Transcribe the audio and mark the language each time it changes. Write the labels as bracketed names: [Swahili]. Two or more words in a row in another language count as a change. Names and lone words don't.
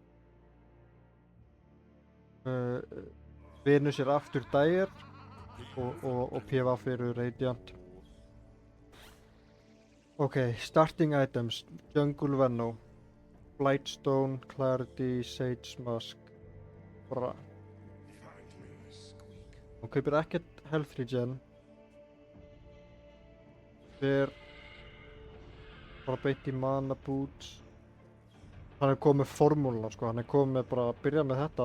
[Icelandic] Venus er aftur Dire og PvP eru Radiant. [English] Ok, starting items, Jungle Venno, Blightstone, Clarity, Sage Mask, [Icelandic] bara. Hún kaupir ekkert Health Regen. Fer bara beint í Mana Boots. Hann er komið með formúluna sko, hann er komið með bara að byrja með þetta.